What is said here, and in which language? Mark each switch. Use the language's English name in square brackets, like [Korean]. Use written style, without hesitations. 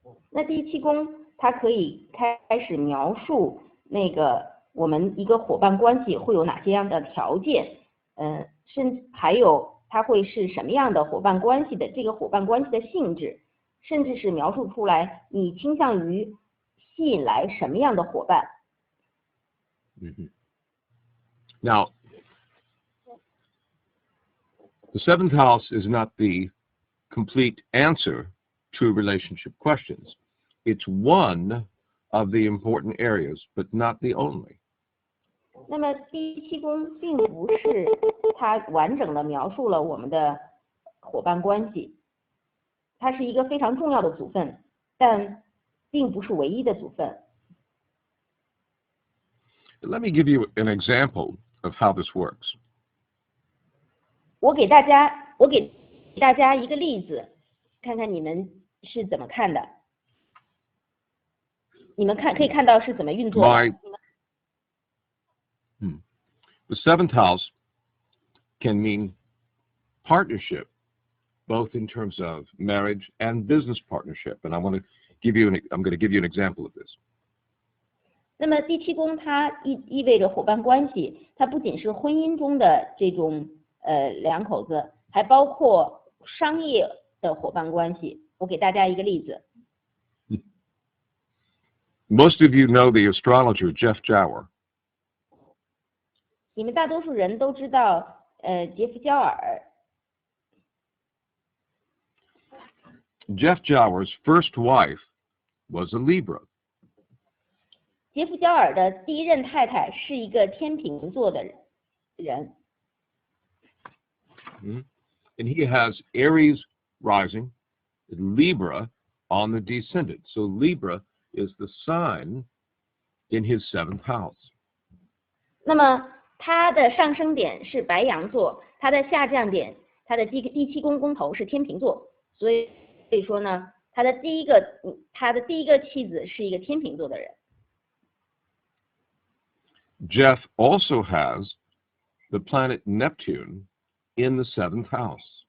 [Chinese] 那第七宫它可以开始描述那个我们一个伙伴关系会有哪些样的条件，甚至还有它会是什么样的伙伴关系的这个伙伴关系的性质，甚至是描述出来你倾向于吸引来什么样的伙伴。 [English] Now, the seventh house is not the complete answer to relationship questions. It's one of the important areas, but not the only. [Chinese] 那么第七宫并不是它完整的描述了我们的伙伴关系，它是一个非常重要的组分，但并不是唯一的组分。 [English] Let me give you an example of how this works. [Chinese] 我给大家一个例子，看看你们是怎么看的。你们可以看到是怎么运作的。 [English] The seventh house can mean partnership, both in terms of marriage and business partnership. And I'm going to give you an example of this. [Chinese] 那么第七宫它意味着伙伴关系，它不仅是婚姻中的这种两口子，还包括商业的伙伴关系。我给大家一个例子。 [English] Most of you know the astrologer Jeff Jower. [Chinese] 你们大多数人都知道杰夫焦尔。 [English] Jeff Jower's first wife was a Libra. [Chinese] 杰夫焦尔的第一任太太是一个天秤座的人。 [English] And he has Aries rising, Libra on the descendant. So Libra is the sign in his seventh house. [Chinese] 那么他的上升点是白羊座，他的下降点，他的第七宫宫头是天秤座，所以说呢，他的第一个妻子是一个天秤座的人。 [English] Jeff also has the planet Neptune in the seventh house.